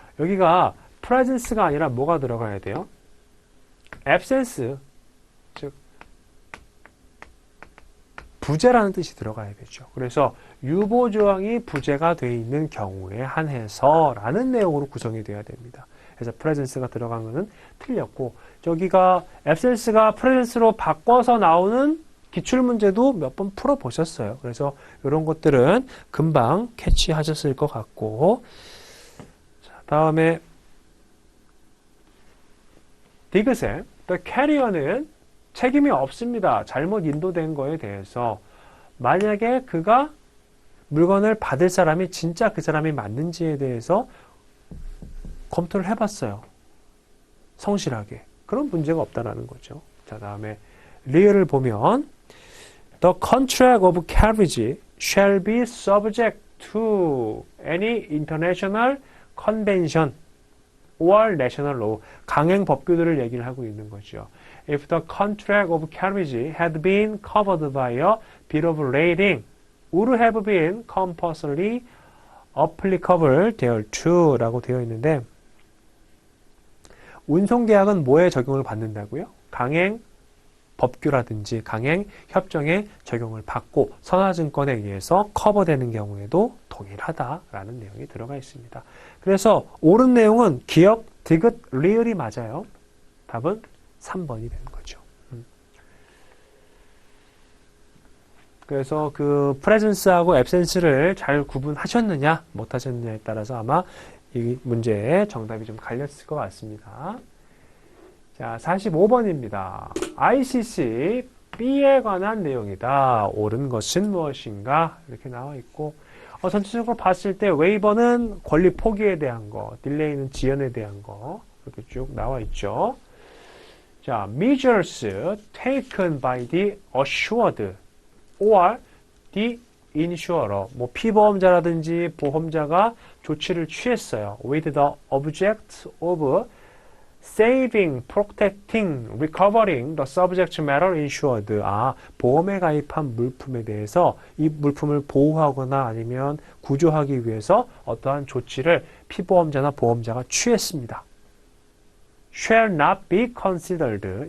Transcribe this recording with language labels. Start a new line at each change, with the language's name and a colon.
Korean: 여기가 presence가 아니라 뭐가 들어가야 돼요? absence 즉 부재라는 뜻이 들어가야 되죠. 그래서 유보조항이 부재가 되어 있는 경우에 한해서 라는 내용으로 구성이 되어야 됩니다. 그래서 presence가 들어간 것은 틀렸고 저기가 absence가 presence로 바꿔서 나오는 기출문제도 몇 번 풀어보셨어요. 그래서 이런 것들은 금방 캐치하셨을 것 같고 자, 다음에 디귿에 the carrier는 책임이 없습니다. 잘못 인도된 거에 대해서 만약에 그가 물건을 받을 사람이 진짜 그 사람이 맞는지에 대해서 검토를 해봤어요. 성실하게. 그런 문제가 없다라는 거죠. 자, 다음에 리을을 보면
English: The contract of carriage shall be subject to any international convention or national law.
Korean: 강행 법규들을 얘기를 하고 있는 거죠.
English: If the contract of carriage had been covered by a bill of lading, would have been compulsorily applicable thereto
Korean: 라고 되어 있는데 운송계약은 뭐에 적용을 받는다고요? 강행 법규라든지 강행 협정에 적용을 받고 선화증권에 의해서 커버되는 경우에도 동일하다라는 내용이 들어가 있습니다. 그래서 옳은 내용은 기억, 디귿, 리을이 맞아요. 답은 3번이 되는 거죠. 그래서 그 presence하고 absence를 잘 구분하셨느냐 못하셨느냐에 따라서 아마 이 문제의 정답이 좀 갈렸을 것 같습니다. 자, 45번입니다. ICC B에 관한 내용이다. 옳은 것은 무엇인가? 이렇게 나와 있고 전체적으로 봤을 때 웨이버는 권리 포기에 대한 거, 딜레이는 지연에 대한 거 이렇게 쭉 나와 있죠.
English: 자, measures taken by the assured or the
Korean: insurer, 뭐 피보험자라든지 보험자가 조치를 취했어요.
English: with the object of saving, protecting, recovering the subject matter insured.
Korean: 보험에 가입한 물품에 대해서 이 물품을 보호하거나 아니면 구조하기 위해서 어떠한 조치를 피보험자나 보험자가 취했습니다.
English: shall not be considered.